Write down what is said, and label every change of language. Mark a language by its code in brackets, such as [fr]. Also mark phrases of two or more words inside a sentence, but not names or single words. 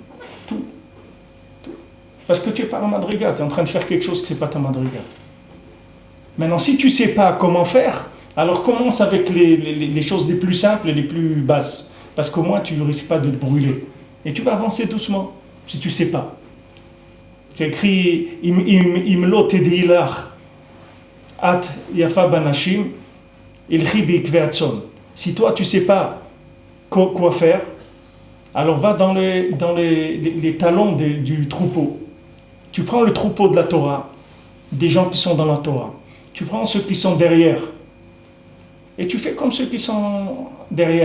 [fr] Parce que tu n'es pas la madriga, tu es en train de faire quelque chose que ce n'est pas ta madriga. Maintenant, si tu ne sais pas comment faire, alors commence avec les choses les plus simples et les plus basses. Parce qu'au moins, tu ne risques pas de te brûler. Et tu vas avancer doucement, si tu ne sais pas. J'ai écrit « [he] אם לא תדעי לך היפה בנשים צאי לך בעקבי הצאן [fr] » Si toi, tu ne sais pas quoi faire, alors va dans les talons du troupeau. Tu prends le troupeau de la Torah, des gens qui sont dans la Torah. Tu prends ceux qui sont derrière. Et tu fais comme ceux qui sont derrière.